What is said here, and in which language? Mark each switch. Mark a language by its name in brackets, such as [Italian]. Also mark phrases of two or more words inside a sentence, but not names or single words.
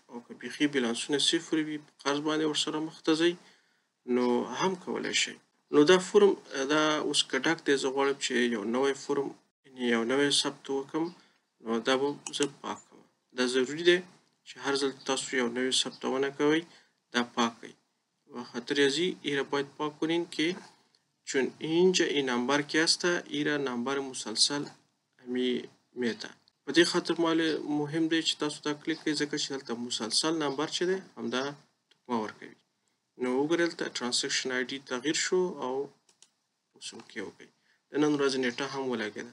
[Pashto] او که بیخي بیلانسونه صفر وي، په قرض باندې ورسره مخ ته ځئ نو هم کولی شئ. نو دا فورم دا اوس که ډک دی، زه غواړم چې یو نوی فورم یعنې یو نوی ثبت وکړم، نو دا به زه پاک کړم. دا ضروري دی چې هر ځل تاسو یو نوی ثبتونه کوئ دا پاک کړئ. [Persian] و خاطر ازی ای را باید پاک کنین که چون اینجا این نمبر که هست ای را نمبر مسلسل میته. [Pashto] په دې خاطر مهم دی چې تاسو دا کلیک کړئ، ځکه چې دلته مسلسل نمبر چې دی همدا تکمه ورکوي. نو وګورئ دلته [English] transaction ID [Pashto] تغییر شو او اوس اوکې وکړئ. د نن ورځې نیټه هم ولګېده.